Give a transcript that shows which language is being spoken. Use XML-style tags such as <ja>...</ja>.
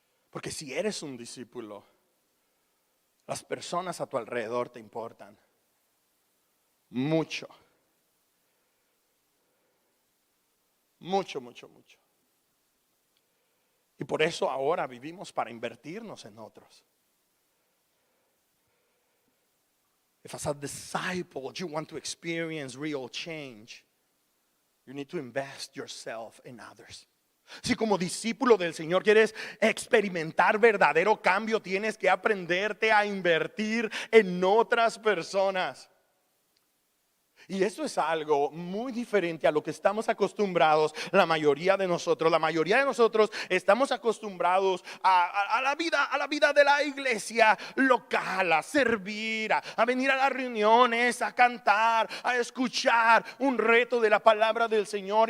<es>Porque si eres un discípulo, las personas a tu alrededor te importan mucho. Mucho, mucho, mucho. Y por eso ahora vivimos para invertirnos en otros.</es> <en>If as a disciple you want to experience real change, you need to invest yourself in others.</en> <es>Si como discípulo del Señor quieres experimentar verdadero cambio, tienes que aprenderte a invertir en otras personas. Y eso es algo muy diferente a lo que estamos acostumbrados la mayoría de nosotros. La mayoría de nosotros estamos acostumbrados a la vida de la iglesia local, a servir, a venir a las reuniones, a cantar, a escuchar un reto de la palabra del Señor.</es>